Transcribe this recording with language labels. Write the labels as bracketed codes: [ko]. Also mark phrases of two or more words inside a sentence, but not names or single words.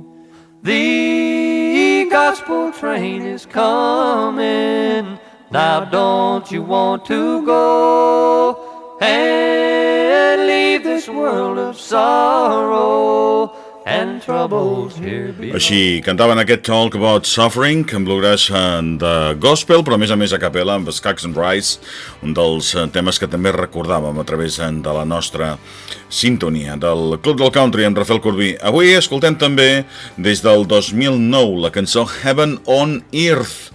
[en] The gospel train is coming, now don't you want to go and leave this world of sorrow and troubles here below? [ca] Així cantaven aquest Talk About Suffering, en bluegrass de gospel, però a més a capella amb Skaggs and Rice, un dels temes que també recordàvem a través de la nostra sintonia del Club del Country amb Rafel Corbí. Avui escoltem també des del 2009 la cançó Heaven on Earth.